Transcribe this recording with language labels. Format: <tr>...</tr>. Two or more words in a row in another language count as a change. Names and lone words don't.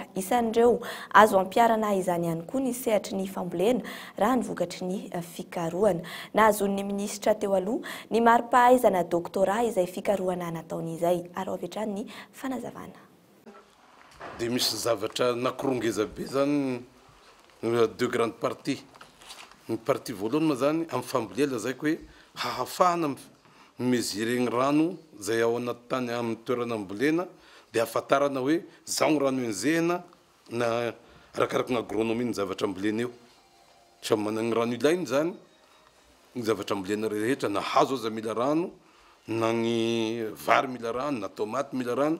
<mg>Isan'ireo azo ampiarana izany ihany koa ny sehatry ny fambolena raha ny vokatry ny fikarohana. Nahazon'ny ministra teo aloha ny mari-pahaizana doktora izay fikarohana nataon'izay ary avy hatrany ny fanazavana. Dia misy zavatra nakorongeza be zany</mg> <fr>deux grandes parties.</fr> <mg>Ny partie voalohany ma zany amin'ny fambolena zay hoe hahafahana mesurer ny rano zay ao anaty tany amin'ny toerana ambolena dia ahafantarana hoe zao ny rano enzehana na arakaraka ny agronomie ny zavatra ambolena eo. Samy manana ny rano ilainy zany ny zavatra ambolena rehetra na hazo aza mila rano na ny vary mila rano na tomaty mila rano.</mg>